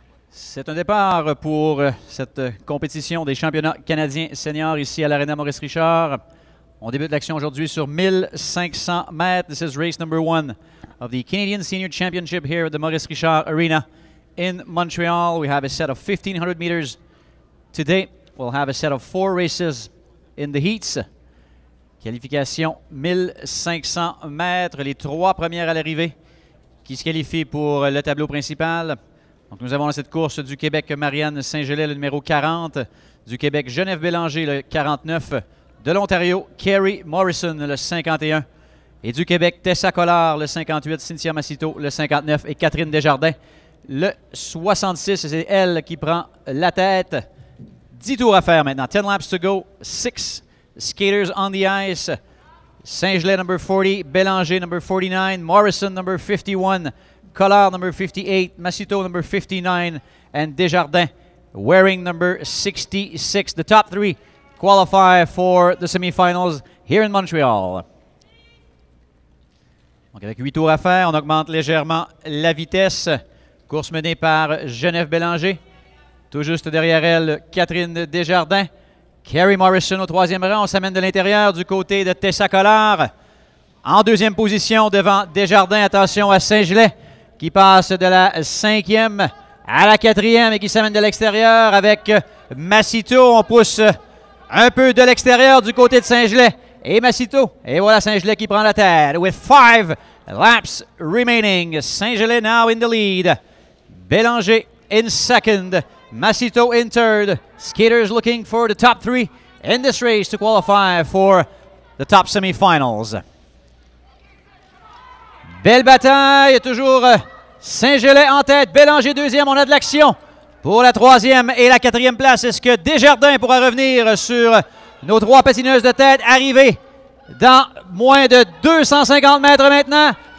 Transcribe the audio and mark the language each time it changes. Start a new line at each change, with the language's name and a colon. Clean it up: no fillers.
French: C'est un départ pour cette compétition des championnats canadiens seniors ici à l'Arena Maurice-Richard. On débute l'action aujourd'hui sur 1500 mètres.
English: This is race number 1 of the Canadian Senior Championship here at the Maurice-Richard Arena in Montreal. We have a set of 1500 meters today. We'll have a set of 4 races in the heats.
French: Qualification 1500 mètres. Les 3 premières à l'arrivée qui se qualifient pour le tableau principal. Donc, nous avons dans cette course du Québec Marianne Saint-Gelais, le numéro 40. Du Québec Geneviève Bélanger, le 49. De l'Ontario, Kerry Morrison, le 51. Et du Québec, Tessa Collard, le 58. Cynthia Massito, le 59. Et Catherine Desjardins, le 66. C'est elle qui prend la tête. 10 tours à faire maintenant.
English: 10 laps to go. 6 skaters on the ice. Saint-Gelais, number 40. Bélanger, number 49. Morrison, number 51. Collard, number 58, Massito, number 59, and Desjardins, wearing number 66. The top 3 qualify for the semifinals here in Montreal.
French: Donc avec 8 tours à faire, on augmente légèrement la vitesse. Course menée par Geneviève Bélanger. Tout juste derrière elle, Catherine Desjardins. Kerry Morrison au 3e rang. On s'amène de l'intérieur du côté de Tessa Collard. En 2e position devant Desjardins. Attention à Saint-Gelais, qui passe de la 5e à la 4e et qui s'amène de l'extérieur avec Massito. On pousse un peu de l'extérieur du côté de Saint-Gelais et Massito. Et voilà Saint-Gelais qui prend la tête.
English: With 5 laps remaining. Saint-Gelais now in the lead. Bélanger in second. Massito in third. Skaters looking for the top 3 in this race to qualify for the top semifinals.
French: Belle bataille, toujours Saint-Gelais en tête, Bélanger 2e, on a de l'action pour la 3e et la 4e place. Est-ce que Desjardins pourra revenir sur nos 3 patineuses de tête arrivées dans moins de 250 mètres maintenant?